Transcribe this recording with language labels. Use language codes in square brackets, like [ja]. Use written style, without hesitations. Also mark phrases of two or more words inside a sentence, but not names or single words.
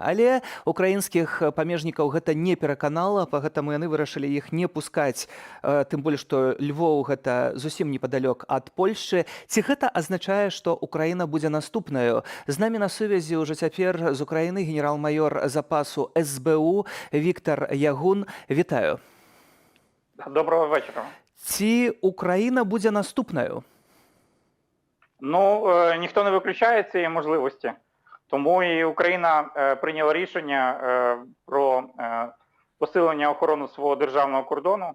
[be] Але украінскіх памежнікаў гэта не пераканала, пагэтаму яны вырашылі іх не пускаць, тым болей, што Львоў гэта зусім непадалёк ад Польшчы. Ці гэта азначае, што Украіна будзе наступнаю? З намі на сувязі ўжо цяпер з Украіны генерал-майор запасу СБУ Віктор Ягун. Вітаю. [uk] Доброго вечора. Ці Україна буде наступною? Ну, ніхто не виключає цієї можливості. Тому і Україна прийняла рішення про посилення охорони свого державного кордону.